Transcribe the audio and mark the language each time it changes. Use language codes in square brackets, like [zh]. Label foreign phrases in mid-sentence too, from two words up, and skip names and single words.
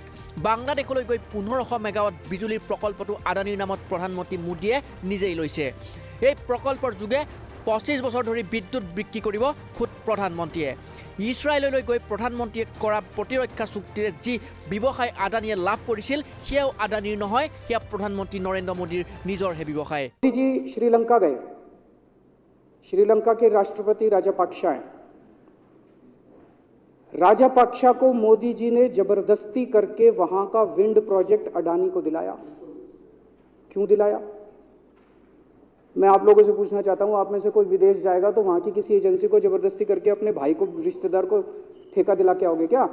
[as] বাংলাদেশলৈ গৈ 1500 মেগাৱাট বিজুলীৰ প্ৰকল্পটো আদানীৰ নামত প্ৰধানমন্ত্ৰী মোদীয়ে নিজেই লৈছে। এই প্ৰকল্পৰ যোগে 25 বছৰ ধৰি বিদ্যুৎ বিক্ৰী কৰিব খুদ প্ৰধানমন্ত্ৰীয়ে। ইছৰাইললৈ গৈ প্ৰধানমন্ত্ৰীয়ে কৰা প্ৰতিৰক্ষা চুক্তিৰে যি ব্যৱসায় আদানীয়ে লাভ কৰিছিল সেয়াও আদানীৰ নহয়, সেয়া প্ৰধানমন্ত্ৰী নৰেন্দ্ৰ মোদীৰ নিজৰহে ব্যৱসায়। [hi] मोदी जी श्रीलंका गए, श्रीलंका के राष्ट्रपति राजापाक्सा हैं। राजापाक्सा को मोदी जी ने जबरदस्ती करके वहां का [en] wind project [hi] अडानी को दिलाया। क्यों दिलाया? मैं आप लोगों से पूछना चाहता हूं, आप में से कोई विदेश जाएगा तो वहां की किसी एजेंसी को जबरदस्ती करके अपने भाई को, रिश्तेदार को ठेका दिला के आओगे क्या?